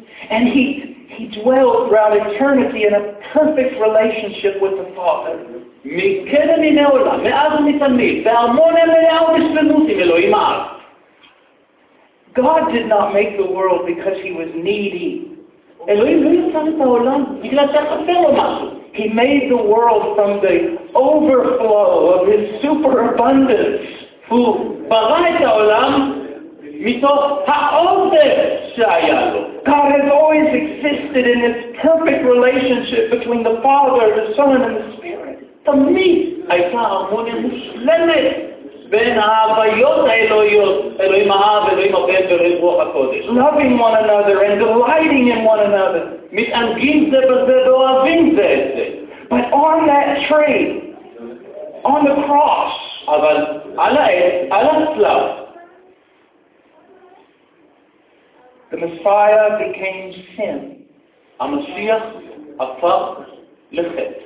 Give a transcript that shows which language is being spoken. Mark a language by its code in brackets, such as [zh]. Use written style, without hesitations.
[en] And he dwelt throughout eternity in a perfect relationship with the Father. [he] מקדם מן העולם, מאז ומתמיד, בהרמון המלאה ובשלמות עם אלוהים האב. [en] God did not make the world because he was needy. [he] אלוהים לא יצר את העולם בגלל שחסר לו משהו. [en] He made the world from the overflow of his superabundance. [he] הוא ברא את העולם מתוך העובד שהיה לו. [en] God has always existed in this perfect relationship between the Father, the Son, and the Spirit. [he] תמיד הייתה הרמוניה מושלמת בין ההוויות האלוהיות, אלוהים האב, אלוהים הבן ואלוהים רוח הקודש. [en] Loving one another and delighting in one another. [he] מתענגים זה בזה ואוהבים זה את זה. [en] But on that tree, on the cross, [he] אבל על העץ, על הצלב, [en] the Messiah became sin. [he] המשיח הפך לחטא.